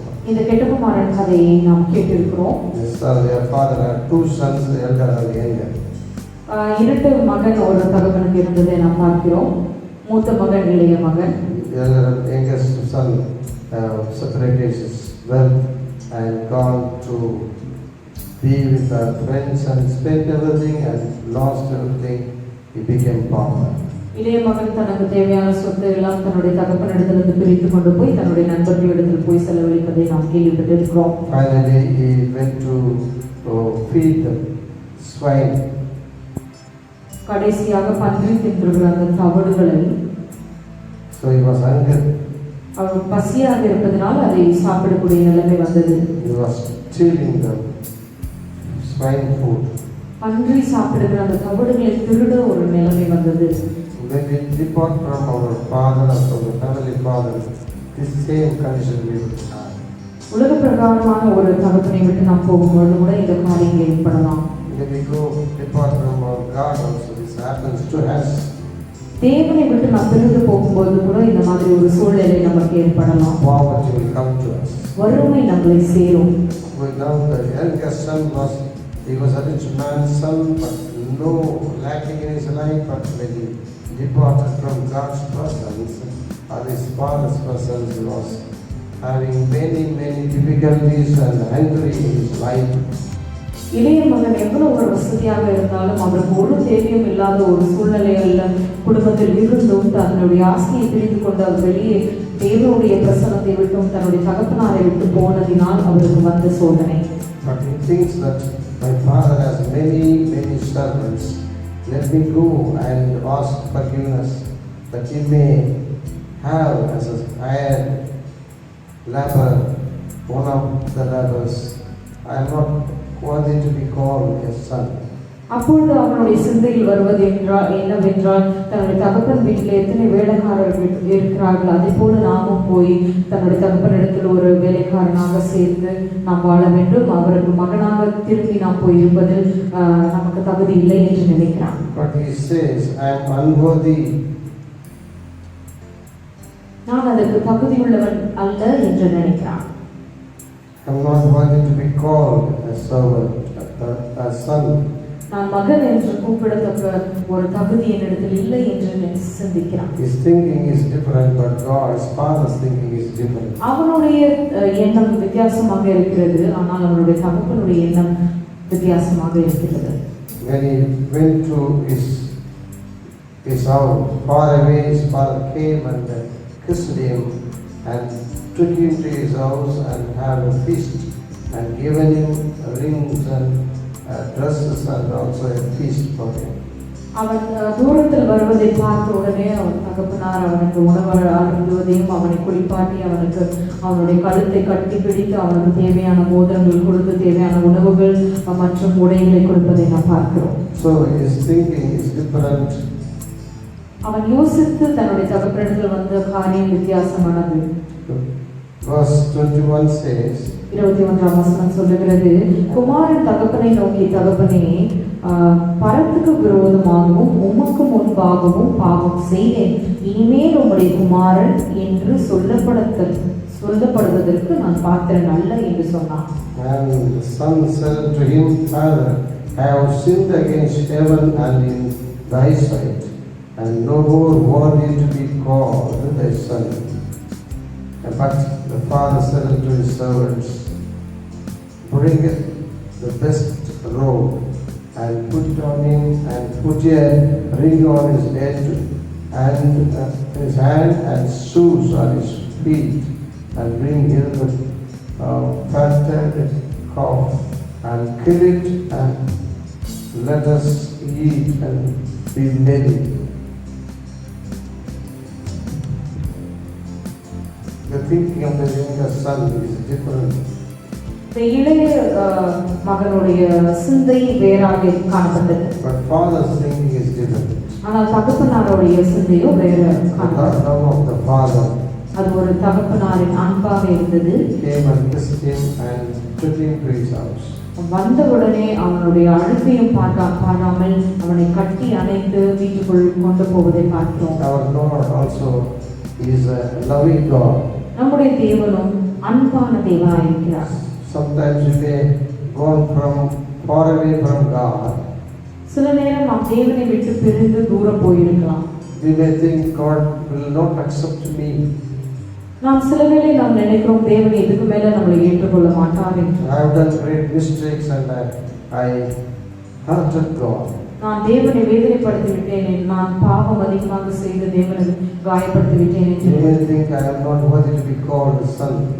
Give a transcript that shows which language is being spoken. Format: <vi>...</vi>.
<ta>இந்த கெட்டகுமாரன் கதையை நாம் கேட்டிருக்கிறோம்.</ta> <en>Their father had two sons, the elder and the younger.</en> <ta>இரண்டு மகன் ஒரு தகப்பனுக்கு இருந்ததை நாம் பார்க்கிறோம். மூத்த மகன், இளைய மகன்.</ta> <en>The elder and youngest son separated his wealth and gone to be with our friends and spent everything and lost everything. He became pauper.</en> <ta>இளைய மகன் தனக்கு தேவையான சொத்து எல்லாம் தன்னுடைய தகப்பனிடத்திலிருந்து பிரித்து கொண்டு போய் தன்னுடைய நண்பர்களிடத்தில் போய் செலவழிப்பதை நாம் கேள்விப்பட்டிருக்கிறோம்.</ta> <en>Finally he went to feed the swine.</en> <ta>கடைசியாக பன்றி தின்றுகிற அந்த தவிடுகளை,</ta> <en>so he was hungry.</en> <ta>அவர் பசியாக இருப்பதனால் அதை சாப்பிடக்கூடிய நிலைமை வந்தது.</ta> <en>He was stealing the swine food.</en> <ta>பன்றி சாப்பிடுகிற அந்த தவிடுகளை திருட ஒரு நிலைமை வந்தது.</ta> <en>When we depart from our father or from the family father, this same condition we will have.</en> <ta>உலக பிரகாரமான ஒரு தகப்பனை விட்டு நாம் போகும்போது கூட இந்த காரியங்கள் ஏற்படலாம்.</ta> <en>When we go depart from our God also, this happens to us.</en> <ta>தேவனை விட்டு நாம் பிரிந்து போகும்போது கூட இந்த மாதிரி ஒரு சூழ்நிலை நமக்கு ஏற்படலாம்.</ta> <en>Poverty will come to us.</en> <ta>வறுமை நம்மளை சேரும்.</ta> <en>Now the youngest son he was a rich man's son, but no lacking in his life. But when he departed from God's presence, or his father's presence, he was having many difficulties and hungry in his life.</en> <ta>இளைய மகன் எவ்வளவு ஒரு வசதியாக இருந்தாலும் அவருக்கு ஒரு தேவையும் இல்லாத ஒரு சூழ்நிலைகள்ல குடும்பத்தில் இருந்தும் தன்னுடைய ஆசையை பிரிந்து கொண்டு அவர் வெளியே தேவனுடைய பிரசனத்தை விட்டும் தன்னுடைய தகப்பனாரை விட்டு போனதினால் அவருக்கு வந்த சோதனை.</ta> <en>But he thinks that my father has many servants. Let me go and ask forgiveness that he may have as a hired laborer, one of the laborers. I am not worthy to be called his son.</en> <ta>அப்பொழுது அவனுடைய சிந்தையில் வருவது என்னவென்றால், தன்னுடைய தகப்பன் வீட்டில் எத்தனை வேலைக்காரர்கள் இருக்கிறார்கள், அதே போல நாமும் போய் தன்னுடைய தகப்பனிடத்தில் ஒரு வேலைக்காரனாக சேர்ந்து நாம் வாழ வேண்டும், அவருக்கு மகனாக திரும்பி நாம் போய் இருப்பதில் நமக்கு தகுதி இல்லை என்று நினைக்கிறான்.</ta> <en>But he says, I am unworthy.</en> <ta>நான் அதற்கு தகுதியுள்ளவன் அல்ல என்று நினைக்கிறான்.</ta> <en>I am not worthy to be called a servant, a son.</en> <ta>நான் மகன் என்று கூப்பிடத்தக்க ஒரு தகுதி என்னிடத்தில் இல்லை என்று சிந்திக்கிறான்.</ta> <en>His thinking is different, but God's father's thinking is different.</en> <ta>அவனுடைய எண்ணம் வித்தியாசமாக இருக்கிறது, ஆனால் அவனுடைய தகப்பனுடைய எண்ணம் வித்தியாசமாக இருக்கிறது.</ta> <en>when he went to his house, far away, his father came and kissed him and took him to his house and had a feast and given him rings and dresses and also a feast for him.</en> <ta>அவன் தூரத்தில் வருவதை பார்த்த உடனே அவன் தகப்பனார் அவனுக்கு உணவு அருந்துவதையும் அவனை குளிப்பாட்டி அவனுக்கு அவனுடைய கழுத்தை கட்டி பிடித்து அவனுக்கு தேவையான மோதிரங்கள் கொடுத்து தேவையான உணவுகள் மற்றும் உடைகளை கொடுப்பதை நாம் பார்க்கிறோம்.</ta> <en>So his thinking is different.</en> <ta>அவன் யோசித்து தன்னுடைய தகப்பனிடத்தில் வந்த காரியம் வித்தியாசமானது.</ta> <en>Verse 21 says,</en> <ta>21ஆம் வசனம் சொல்லுகிறது, குமாரன் தகப்பனை நோக்கி, தகப்பனே, பரத்துக்கு விரோதமாகவும் உமக்கு முன்பாகவும் பாவம் செய்தேன், இனிமேல் உம்முடைய குமாரன் என்று சொல்லப்படுவதற்கு நான் பாத்திரன் அல்ல என்று சொன்னான்.</ta> <en>And the son said to him, Father, I have sinned against heaven and in thy sight, and no more worthy to be called thy son. But the father said unto his servants, bring the best robe and put it on him, and put a ring on his head and his hand, and shoes on his feet, and bring here the fatted calf and kill it, and let us eat and be merry. The thinking of the younger son is different.</en> <ta>இந்த இளைய மகனுடைய சிந்தை வேறாக காணப்பட்டது.</ta> <en>But father's thinking is different.</en> <ta>ஆனால் தகப்பனாருடைய சிந்தையோ வேற காணப்பட்டது.</ta> <en>The love of the father.</en> <ta>அது ஒரு தகப்பனாரின் அன்பாக இருந்தது.</ta> <en>Came and kissed him and took him to his house.</en> <ta>வந்தவுடனே அவனுடைய அழுகையும் பாராமல் அவனை கட்டி அணைத்து வீட்டுக்குள் கொண்டு போவதை பார்க்கிறோம்.</ta> <en>Our Lord also is a loving God.</en> <ta>நம்முடைய தேவனும் அன்பான தேவனாய் இருக்கிறார்.</ta> <en>Sometimes we may go far away from God.</en> <ta>சில நேரம் நாம் தேவனை விட்டு பிரிந்து தூரம் போயிருக்கலாம்.</ta> <en>We may think God will not accept me.</en> <ta>நாம் சில வேளை நாம் நினைக்கிறோம் தேவன் இதுக்கு மேல நம்மளை ஏற்றுக்கொள்ள மாட்டார் என்று.</ta> <en>I have done great mistakes and I hurted God.</en> <ta>நான் தேவனை வேதனைப்படுத்தி விட்டேன், நான் பாவம் அதிகமாக செய்து தேவனை காயப்படுத்தி விட்டேன் என்று.</ta> <en>You may think I am not worthy to be called a son.</en>